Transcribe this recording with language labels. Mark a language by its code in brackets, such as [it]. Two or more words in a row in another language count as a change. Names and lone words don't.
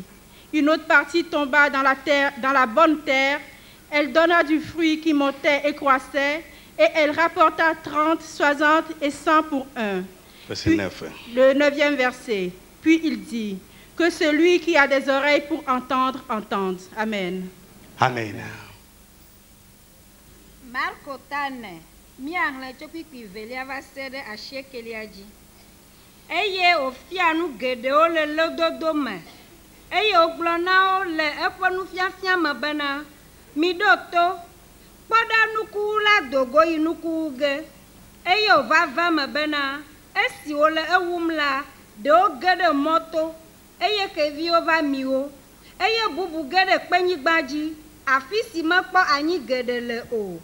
[fr] Une autre partie tomba dans la bonne terre, elle donna du fruit qui montait et croissait, et elle rapporta 30, 60 et 100 pour un. Verset 9. Le 9e verset. Puis il dit, que celui qui a des oreilles pour entendre, entende. Amen. Amen. Marcotane. [ee] Miahle tsopipi velia va se ɖe asiekelia dzi eye wòfia nu geɖewo le lododo me eye wògblɔ na wo le eƒe nufiafia me bena miɖo to kpɔ ɖa nukuwu la do go yi nukuwu ge eye wòva va me bena esi wòle ewum la ɖewo ge ɖe mɔto eye xeviwo va mi wo eye bubu ge ɖe kpenyigba dzi afi si mekpɔ anyi geɖe le o.